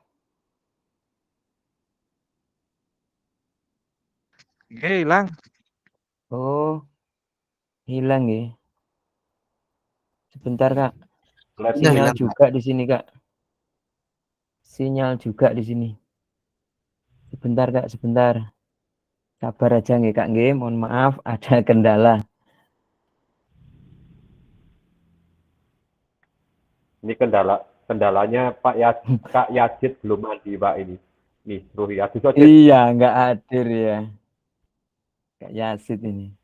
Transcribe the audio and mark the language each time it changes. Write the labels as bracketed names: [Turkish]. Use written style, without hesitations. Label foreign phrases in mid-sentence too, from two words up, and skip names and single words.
[Indonesian] Hilang. Oh, hilang nggih. Sebentar, Kak. Sudah Sinyal hilang. juga di sini, Kak. Sinyal juga di sini. Sebentar, Kak, sebentar. Sabar aja nggih, Kak, nggih. Mohon maaf ada kendala. Ini kendalanya Kak Yazid belum mandi, Pak, ini. Nih, Ruhi Yazid aja. Iya, nggak hadir ya. Kak Yasid ini.